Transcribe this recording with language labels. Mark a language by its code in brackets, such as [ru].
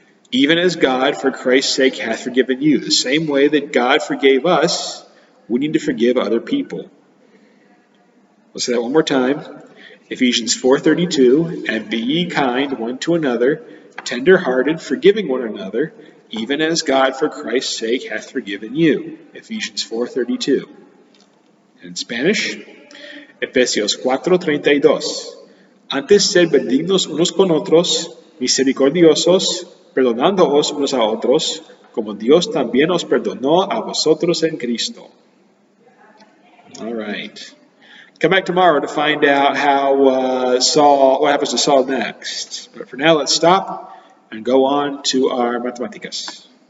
[en] Even as God, for Christ's sake, hath forgiven you. The same way that God forgave us, we need to forgive other people. Let's say that one more time. Ephesians 4:32, and be ye kind one to another, tender-hearted, forgiving one another, even as God, for Christ's sake, hath forgiven you. Ephesians 4:32. In Spanish, [es] Efesios 4:32. Antes ser benignos unos con otros, misericordiosos, perdonándoos unos a otros, como Dios también os perdonó a vosotros en Cristo. [en] All right. Come back tomorrow to find out what happens to Saul next. But for now, let's stop and go on to our mathematicas.